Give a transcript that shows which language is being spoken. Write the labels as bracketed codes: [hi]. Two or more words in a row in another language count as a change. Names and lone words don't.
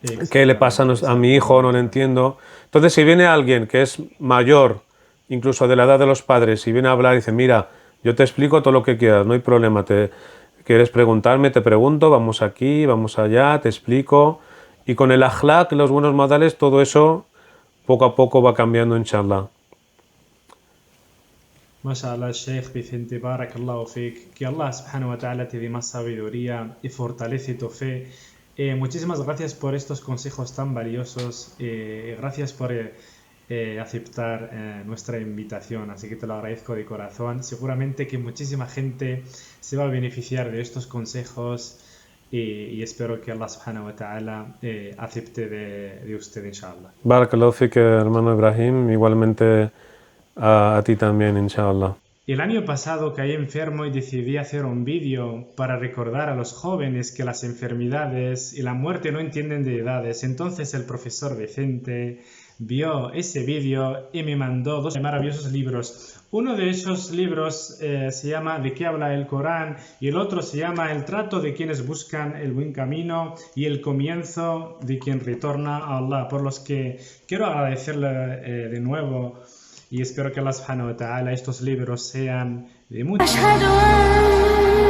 [es] qué le pasa a mi hijo, no lo entiendo. Entonces, si viene alguien que es mayor, incluso de la edad de los padres, y viene a hablar y dice, mira, yo te explico todo lo que quieras, no hay problema, quieres preguntarme, te pregunto, vamos aquí, vamos allá, te explico. Y con el akhlaq, los buenos modales, todo eso poco a poco va cambiando, inshallah. [ar] ما شاء الله، شيخ Vicente، بارك الله فيك. [es] Que [ar] الله سبحانه وتعالى [es] te dé más sabiduría y fortalece tu fe. Muchísimas gracias por estos consejos tan valiosos. Gracias por aceptar nuestra invitación. Así que te lo agradezco de corazón. Seguramente que muchísima gente se va a beneficiar de estos consejos y espero que [ar] الله سبحانه وتعالى [es] acepte de usted, inshallah. [ar] بارك الله فيك, [es] hermano Ibrahim, igualmente a ti también, inshallah. El año pasado caí enfermo y decidí hacer un vídeo para recordar a los jóvenes que las enfermedades y la muerte no entienden de edades. Entonces el profesor Vicente vio ese vídeo y me mandó dos maravillosos libros. Uno de esos libros se llama ¿De qué habla el Corán? Y el otro se llama El trato de quienes buscan el buen camino y el comienzo de quien retorna a Allah. Por los que quiero agradecerle de nuevo. Y espero que [ar] الله سبحانه وتعالى [es] estos libros sean de mucha